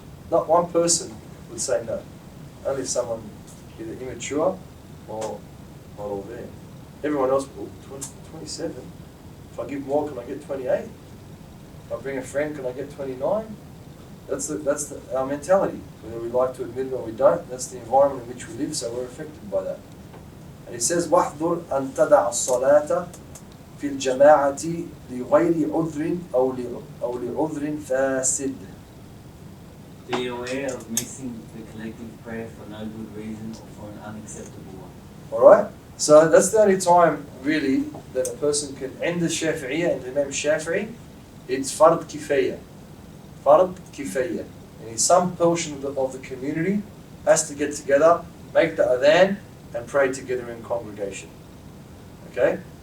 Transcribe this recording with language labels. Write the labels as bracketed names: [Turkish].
[English] Not one person would say no. Only someone either immature or not all there. Everyone else, 27. If I give more, can I get 28? If I bring a friend, can I get 29? That's our mentality. Whether we like to admit it or we don't, that's the environment in which we live, so we're affected by that. And it says, [Arabic] وَاحْذُرْ أَن تَدَعَ الصَّلَاةَ فِي الْجَمَاعَةِ لِغَيْرِ عُذْرٍ أو لِعُذْرٍ فَاسِدٍ. [English] Be aware of missing the collective prayer for no good reason or for an unacceptable one. Alright? So that's the only time really that a person can end the Shafi'iyya and Imam Shafi'i, it's fard kifayya. Fard kifayya. And some portion of the community has to get together, make the adhan and pray together in congregation. Okay?